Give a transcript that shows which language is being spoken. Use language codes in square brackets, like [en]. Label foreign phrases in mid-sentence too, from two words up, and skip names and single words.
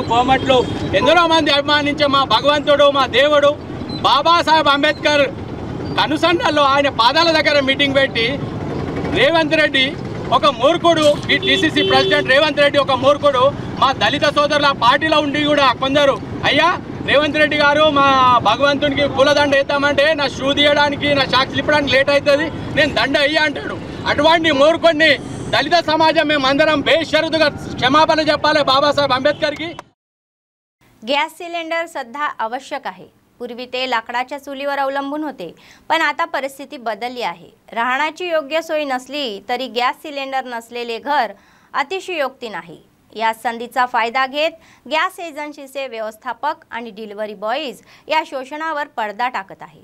[te] కోమట్లు ఎందరో మంది అభిమానించే మా భగవంతుడు, మా దేవుడు బాబాసాహెబ్ అంబేద్కర్ కనుసన్నల్లో ఆయన పాదాల దగ్గర మీటింగ్ పెట్టి రేవంత్ రెడ్డి ఒక మూర్ఖుడు, ఈ టీసీసీ ప్రెసిడెంట్ రేవంత్ రెడ్డి ఒక మూర్ఖుడు, మా దళిత సోదరుల పార్టీలో ఉండి కూడా కొందరు అయ్యా రేవంత్ రెడ్డి గారు మా భగవంతునికి పూలదండ వేద్దామంటే నా షూ తీయడానికి, నా షాక్స్ ఇప్పడానికి లేట్ అవుతుంది, నేను దండ అయ్యా అంటాడు। అటువంటి మూర్ఖుడిని దళిత సమాజం మేమందరం బేషరతుగా క్షమాపణ చెప్పాలి బాబాసాहेब आंबेडकरకి। [en] gas cylinder [mr] सध्या आवश्यक आहे। पूर्वी ते लाकडाच्या चुलीवर अवलंबून होते, पण आता परिस्थिती बदलली आहे। राहण्याची योग्य सोय नसली तरी [en] gas cylinder [mr] नसलेले घर अतिशयोक्ती नाही। या संधीचा फायदा घेत गॅस एजन्सीचे व्यवस्थापक आणि [en] delivery boys [mr] या शोषणावर पडदा टाकत आहे।